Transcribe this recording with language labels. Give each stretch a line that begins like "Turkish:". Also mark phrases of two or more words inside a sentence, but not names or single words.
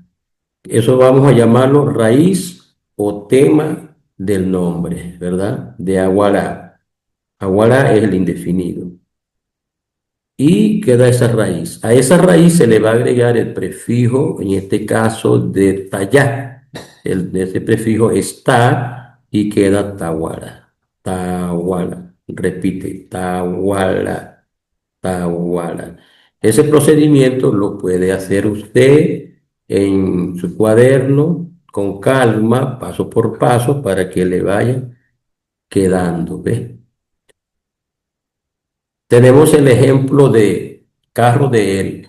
Spanish: Eso vamos a llamarlo raíz o tema del nombre, ¿verdad? De aguará. Aguará es el indefinido. y queda esa raíz. A esa raíz se le va a agregar el prefijo, en este caso de tallá. Ese prefijo está y queda tahuara. Tahuara. Repite, tahuara, tahuara. Ese procedimiento lo puede hacer usted en su cuaderno con calma, paso por paso, para que le vaya quedando, ¿ves? Tenemos el ejemplo de carro de él.